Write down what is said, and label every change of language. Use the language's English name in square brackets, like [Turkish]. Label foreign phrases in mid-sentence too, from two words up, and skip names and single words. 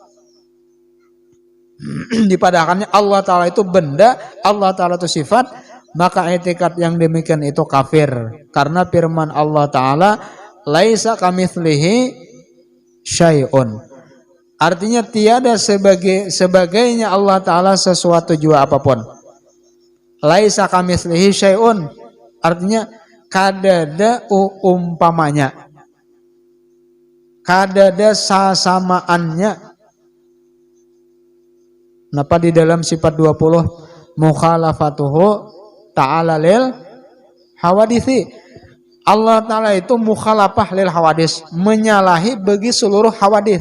[Banjar] Dipadakannya Allah Ta'ala itu benda, Allah Ta'ala itu sifat, maka i'tikad yang demikian itu kafir. Karena firman Allah Ta'ala, [Arabic] ليس كمثله شيء. [Banjar] Artinya tiada sebagainya Allah Ta'ala sesuatu jua apapun. [Arabic] ليس كمثله شيء, [Banjar] artinya kadada umpamanya, kadada sasamaannya. Napa di dalam sifat 20 [Arabic] مخالفته تعالى للحوادث, [Banjar] Allah Ta'ala itu [Arabic] مخالفة للحوادث, [Banjar] menyalahi bagi seluruh hawadis.